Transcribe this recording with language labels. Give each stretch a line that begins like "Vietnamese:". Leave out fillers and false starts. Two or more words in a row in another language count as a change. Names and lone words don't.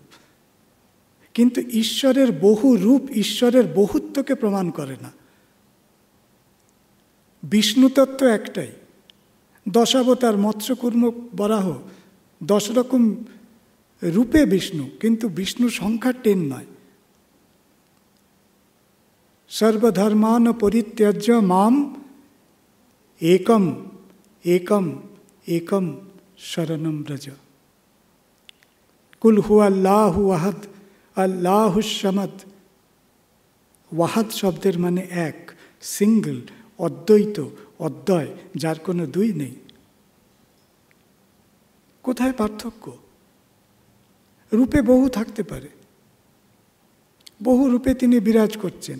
Bangla: কিন্তু ঈশ্বরের বহু রূপ ঈশ্বরের বহুত্বকে প্রমাণ করে না। বিষ্ণু তত্ত্ব একটাই, দশাবতার, মৎস্য, কুর্ম, বরাহ, 10 রকম রূপে বিষ্ণু, কিন্তু বিষ্ণু সংখ্যা 10 নয়।
Sanskrit: সর্বধর্মান পরিত্যাজ্য মাম একম একম একম শরণম ব্রজ।
Arabic: قل هو الله أحد الله الصمد.
Bangla: ওয়াহাদ শব্দের মানে এক, সিঙ্গল, অদ্বৈত, অদ্বয়, যার কোনো দুই নেই। কোথায় পার্থক্য? রূপে বহু থাকতে পারে, বহু রূপে তিনি বিরাজ করছেন।